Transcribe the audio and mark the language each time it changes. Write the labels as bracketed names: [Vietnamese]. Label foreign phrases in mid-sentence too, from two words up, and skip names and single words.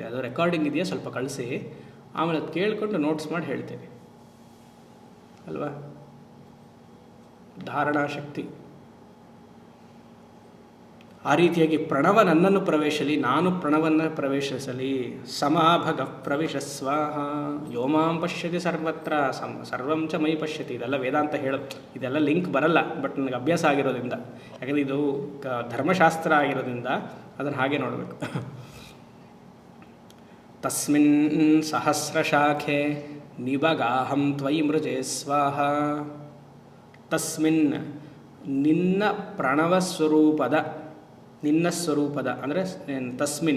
[Kannada] ಅದು ರೆಕಾರ್ಡಿಂಗ್ ಇದೆಯಾ ಸ್ವಲ್ಪ ಕಳಿಸಿ, ಆಮೇಲೆ ಅದು ಕೇಳಿಕೊಂಡು ನೋಟ್ಸ್ ಮಾಡಿ ಹೇಳ್ತೀನಿ ಅಲ್ವಾ? ಧಾರಣಾ ಶಕ್ತಿ ಆ ರೀತಿಯಾಗಿ ಪ್ರಣವ ನನ್ನನ್ನು ಪ್ರವೇಶಲಿ, ನಾನು ಪ್ರಣವನ್ನು ಪ್ರವೇಶಿಸಲಿ. [Sanskrit] ಸಮಾಭಗ ಪ್ರವೇಶ ಸ್ವಾಹ. ಯೋಮಾಂ ಪಶ್ಯತಿ ಸರ್ವತ್ರ ಸರ್ವಂ ಚ ಮೈ ಪಶ್ಯತಿ. [Kannada] ಇದೆಲ್ಲ ವೇದಾಂತ ಇದೆಲ್ಲ ಲಿಂಕ್ ಬರಲ್ಲ, ಬಟ್ ನನಗೆ ಅಭ್ಯಾಸ ಆಗಿರೋದ್ರಿಂದ, ಯಾಕಂದರೆ ಇದು ಧರ್ಮಶಾಸ್ತ್ರ ಆಗಿರೋದ್ರಿಂದ ಅದನ್ನು ಹಾಗೆ ನೋಡಬೇಕು. [Sanskrit] ತಸ್ಮಿನ್ ಸಹಸ್ರಶಾಖೆ ನಿಬಗಾಹಂ ತ್ವಯಿ ಮೃಜೆ ಸ್ವಾಹ. [Kannada] ತಸ್ಮಿನ್, ನಿನ್ನ ಪ್ರಣವ ಸ್ವರೂಪದ, ನಿನ್ನ ಸ್ವರೂಪದ ಅಂದರೆ ತಸ್ಮಿನ್